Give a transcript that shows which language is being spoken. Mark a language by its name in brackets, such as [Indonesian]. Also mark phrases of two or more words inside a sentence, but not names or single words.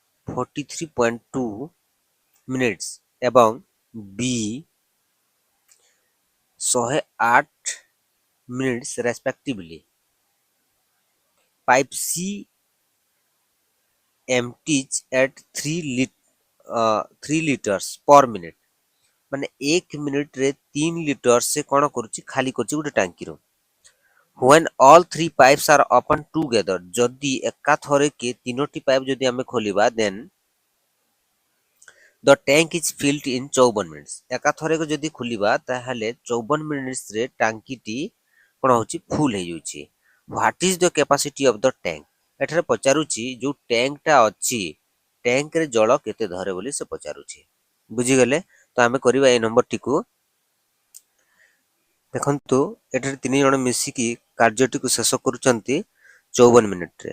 [English] 43.2 ମିନିଟ୍ସ ଏବଂ B 108 minutes respectively. Pipe C empties at 3 liters per minute. [Odia] ମାନେ 1 ମିନିଟରେ 3 ଲିଟର ସେ କଣ କରୁଛି ଖାଲି କରୁଛି ଗୋଟେ ଟାଙ୍କିରୁ। [English] When all three pipes are open together, [Odia] ଯଦି ଏକାଥରକେ ତିନୋଟି ପାଇପ୍ ଯଦି ଆମେ ଖୋଲିବା [English] then the tank is filled in 54 minutes. [Odia] ଏକାଥରକେ ଯଦି ଖୋଲିବା ତାହେଲେ 54 ମିନିଟ୍ସରେ ଟାଙ୍କିଟି କଣ ହଉଛି ଫୁଲ ହେଇଯାଉଛି। [English] What is the capacity of the tank? [Odia] ଏଠାରେ ପଚାରୁଛି ଯୋଉ ଟ୍ୟାଙ୍କଟା ଅଛି ଟ୍ୟାଙ୍କରେ ଜଳ କେତେ ଧରେ ବୋଲି ସେ ପଚାରୁଛି। ବୁଝିଗଲେ? ତ ଆମେ କରିବା এই ନମ୍ବରଟିକୁ। ଦେଖନ୍ତୁ ଏଠାରେ ତିନି ଜଣ ମିଶିକି କାର୍ଯ୍ୟଟିକୁ ଶେଷ କରୁଛନ୍ତି 54 ମିନିଟରେ।